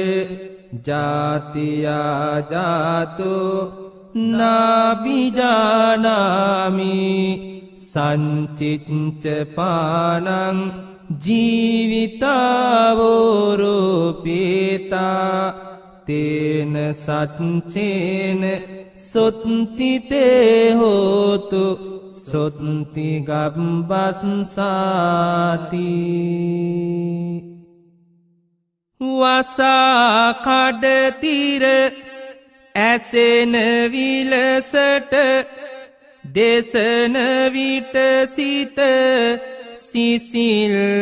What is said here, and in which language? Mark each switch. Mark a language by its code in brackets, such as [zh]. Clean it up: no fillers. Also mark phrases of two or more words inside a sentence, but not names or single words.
[pi] ජාතියා ජාතෝ නාබිජානාමි සංචිච්ච පානං ජීවිතාවෝරෝපේතා තේන සච්චේන සොත්තිතේ හෝතු සොත්ති ගබ්බස්සාති වසා [si] කඩතිර ඇසෙන විලසට දෙසන විට සිත සිසිල්